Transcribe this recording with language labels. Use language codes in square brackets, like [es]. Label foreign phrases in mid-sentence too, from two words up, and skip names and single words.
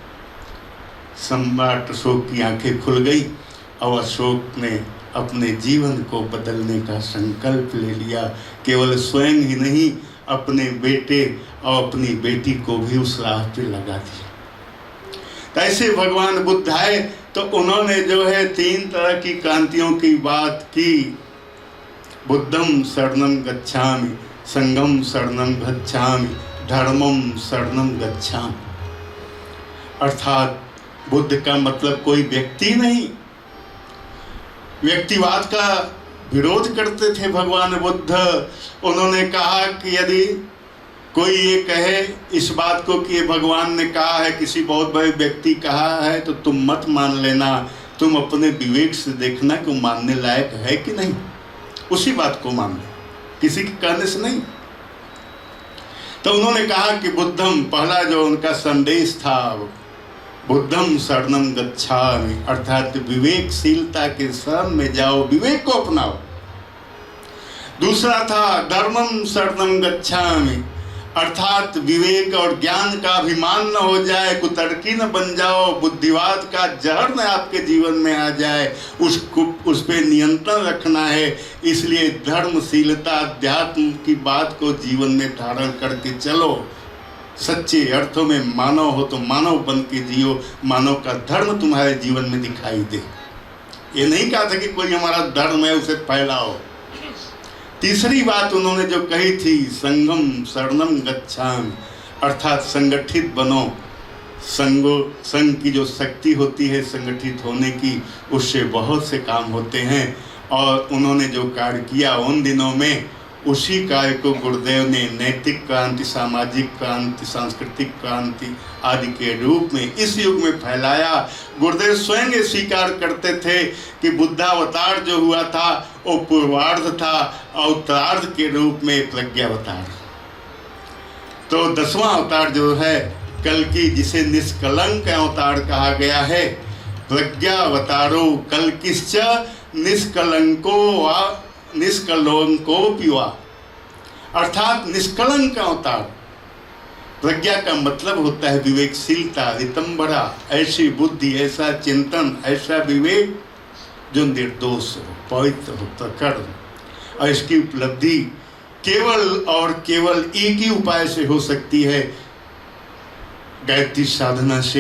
[hi] सम्राट अशोक की आंखें खुल गई और अशोक ने अपने जीवन को बदलने का संकल्प ले लिया। केवल स्वयं ही नहीं, अपने बेटे और अपनी बेटी को भी उस राह पे लगा दिया। ऐसे भगवान बुद्ध आए तो उन्होंने जो है 3 तरह की क्रांतियों की बात की। [pi] बुद्धम शरणं गच्छामि, संघम शरणं गच्छामि, धर्मम शरणं गच्छामि। [hi] अर्थात बुद्ध का मतलब कोई व्यक्ति नहीं, व्यक्तिवाद का विरोध करते थे भगवान बुद्ध। उन्होंने कहा कि यदि कोई ये कहे इस बात को कि ये भगवान ने कहा है, किसी बहुत बड़े व्यक्ति कहा है, तो तुम मत मान लेना, तुम अपने विवेक से देखना कि मानने लायक है कि नहीं, उसी बात को मान लो, किसी के कहने से नहीं। तो उन्होंने कहा कि बुद्धम, पहला जो उनका संदेश था, [pi] बुद्धम शरणं गच्छामि, [hi] अर्थात विवेकशीलता के शरण में जाओ, विवेक को अपनाओ। दूसरा था [pi] धर्मम शरणं गच्छामि, [hi] अर्थात विवेक और ज्ञान का अभिमान न हो जाए, कुतर्की न बन जाओ, बुद्धिवाद का जहर न आपके जीवन में आ जाए, उस पे नियंत्रण रखना है। इसलिए धर्मशीलता, अध्यात्म की बात को जीवन में धारण करके चलो। सच्चे अर्थों में मानव हो तो मानव बन के जियो, मानव का धर्म तुम्हारे जीवन में दिखाई दे। ये नहीं कहा था कि कोई हमारा धर्म है उसे फैलाओ। तीसरी बात उन्होंने जो कही थी, [pi] संघम शरणं गच्छामि, [hi] अर्थात संगठित बनो, संघ की जो शक्ति होती है संगठित होने की, उससे बहुत से काम होते हैं। और उन्होंने जो कार्य किया उन दिनों में, उसी कार्य को गुरुदेव ने नैतिक क्रांति, सामाजिक क्रांति, सांस्कृतिक क्रांति आदि के रूप में इस युग में फैलाया। गुरुदेव स्वयं ये स्वीकार करते थे कि बुद्धावतार जो हुआ था वो पूर्वार्ध था, उत्तरार्ध के रूप में प्रज्ञावतार। तो 10वां अवतार जो है कल्कि, जिसे निष्कलंक अवतार कहा गया है, [sa] प्रज्ञावतारो कल्किश्च निष्कलंको वा निष्कलंकोऽपि वा, [hi] अर्थात निष्कलंक अवतार। प्रज्ञा का मतलब होता है विवेकशीलता, रितंबरा, ऐसी बुद्धि, ऐसा चिंतन, ऐसा विवेक जो निर्दोष हो, पवित्र हो, प्रखर हो। और इसकी उपलब्धि केवल और केवल एक ही उपाय से हो सकती है, गायत्री साधना से।